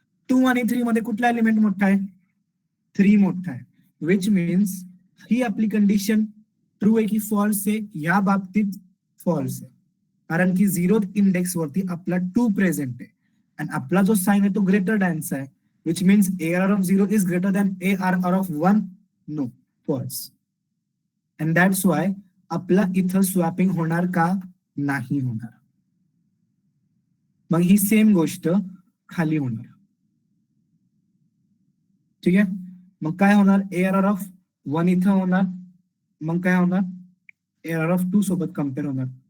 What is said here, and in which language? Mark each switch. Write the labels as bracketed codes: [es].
[mr] 2 आणि 3 मध्ये कुठला एलिमेंट मोठा आहे, 3 मोठा आहे. [en] which means [mr] ही आपली कंडिशन ट्रू आहे की फॉल्स आहे, या बाबतीत फॉल्स आहे. कारण की 0th इंडेक्स वरती आपला 2 प्रेझेंट आहे आणि आपला जो साइन आहे तो ग्रेटर दॅनचा आहे. [en] which means ARR of 0 is greater than ARR of 1? No, false. And that's why [mr] आपला इथं स्वॅपिंग होणार का, नाही होणार. मग ही सेम गोष्ट खाली होणार. ठीक आहे. मग काय होणार, ARR of 1 इथं होणार, मग काय होणार, ARR of 2 सोबत कम्पेअर होणार.